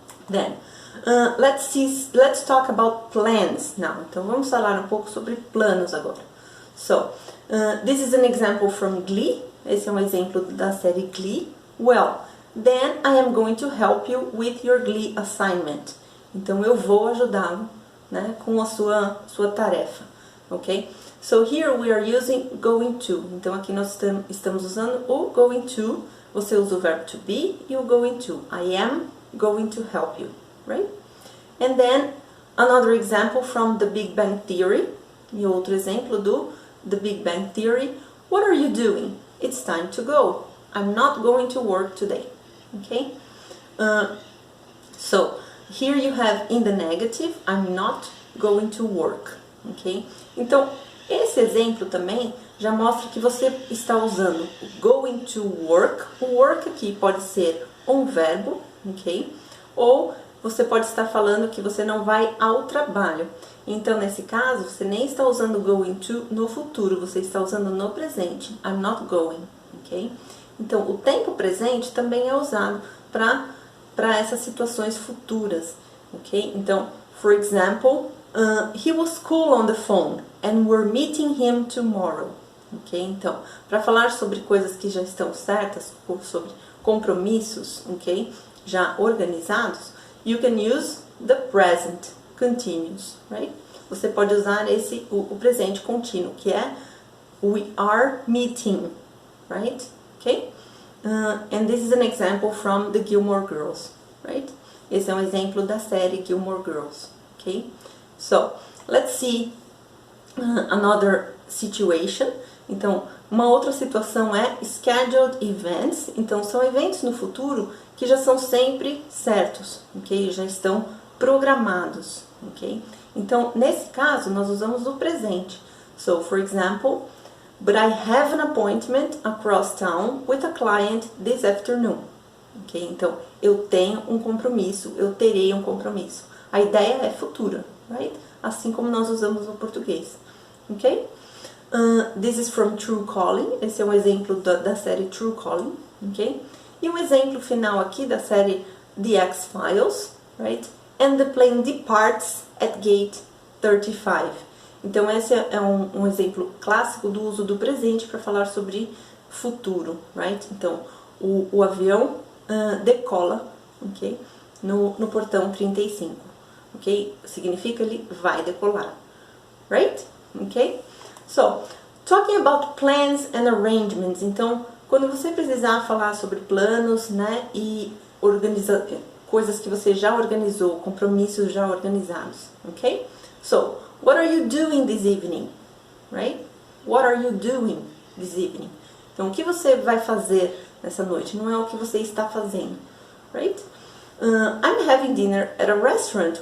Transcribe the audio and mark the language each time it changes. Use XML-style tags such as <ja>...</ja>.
<en>Then, let's talk about plans now.</en> <pt>Então, vamos falar um pouco sobre planos agora.</pt> <en>So, this is an example from Glee.</en> <pt>Esse é um exemplo da série Glee.</pt> <en>Well, then I am going to help you with your Glee assignment.</en> <pt>Então, eu vou ajudá-lo, né, com a sua tarefa, ok?</pt> <en>So, here we are using going to.</en> <pt>Então, aqui nós estamos usando o going to. Você usa o verbo to be e o going to.</pt> <en>I am going to help you, right? And then, another example from The Big Bang Theory.</en> <pt>E outro exemplo do The Big Bang Theory.</pt> <en>What are you doing? It's time to go. I'm not going to work today. Okay? So, here you have in the negative, I'm not going to work. Okay?</en> <pt>Então, esse exemplo também já mostra que você está usando going to work. O work aqui pode ser um verbo, ok? Ou você pode estar falando que você não vai ao trabalho. Então, nesse caso, você nem está usando going to no futuro, você está usando no presente.</pt> <en>I'm not going,</en> <pt>ok? Então, o tempo presente também é usado para essas situações futuras, ok?</pt> <en>Então, for example, he was cool on the phone and we're meeting him tomorrow, ok?</en> <pt>Então, para falar sobre coisas que já estão certas, sobre compromissos, ok? Já organizados,</pt> <en>you can use the present continuous, right?</en> <pt>Você pode usar o presente contínuo, que é we are meeting,</pt> <en>right? Okay? And this is an example from the Gilmore Girls, right?</en> <pt>Esse é um exemplo da série Gilmore Girls, okay?</pt> <en>So, let's see another situation.</en> <pt>Então, uma outra situação é</pt> <en>scheduled events.</en> <pt>Então, são eventos no futuro que já são sempre certos, ok? Já estão programados, ok? Então, nesse caso, nós usamos o presente.</pt> <en>So, for example, but I have an appointment across town with a client this afternoon. Ok?</en> <pt>Então, eu tenho um compromisso, eu terei um compromisso. A ideia é futura,</pt> <en>right?</en> <pt>Assim como nós usamos no português, ok?</pt> <en>This is from True Calling.</en> <pt>Esse é um exemplo da série True Calling, ok? E um exemplo final aqui da série The X-Files,</pt> <en>right? And the plane departs at gate 35.</en> <pt>Então, esse é um exemplo clássico do uso do presente para falar sobre futuro,</pt> <en>right?</en> <pt>Então, o avião decola, ok? No portão 35, ok? Significa ele vai decolar,</pt> <en>right?</en> <pt>Ok?</pt> <en>So, talking about plans and arrangements.</en> <pt>Então, quando você precisar falar sobre planos, né, e coisas que você já organizou, compromissos já organizados, ok?</pt> <en>So, what are you doing this evening? Right? What are you doing this evening?</en> <pt>Então, o que você vai fazer nessa noite? Não é o que você está fazendo,</pt> <en>right? I'm having dinner at a restaurant.</en>